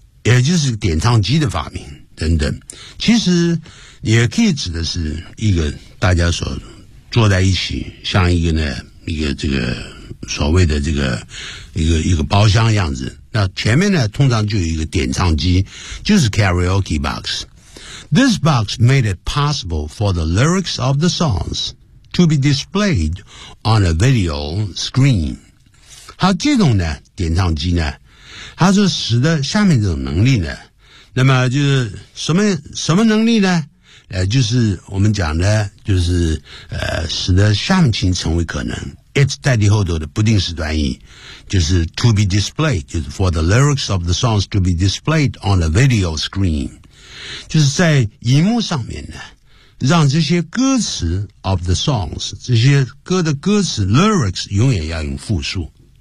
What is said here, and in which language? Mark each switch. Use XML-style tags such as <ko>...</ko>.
<zh>也就是点唱机的发明等等，其实也可以指的是一个大家所坐在一起，像一个呢一个这个所谓的这个一个包厢样子。那前面呢通常就有一个点唱机，就是 karaoke box。</zh> <en>This box made it possible for the lyrics of the songs to be displayed on a video screen。</en> <zh>好，这种呢点唱机呢，它就使得下面这种能力呢，那么就是什么能力呢？就是我们讲的，就是使得下面情成为可能。 It 代替后头的不定式短语，就是</zh> <en>to be displayed，</en> <zh>就是</zh> <en>for the lyrics of the songs to be displayed on a video screen，</en> <zh>就是在荧幕上面呢，让这些歌词</zh> <en>of the songs，</en> <zh>这些歌的歌词 lyrics 永远要用复数。</zh>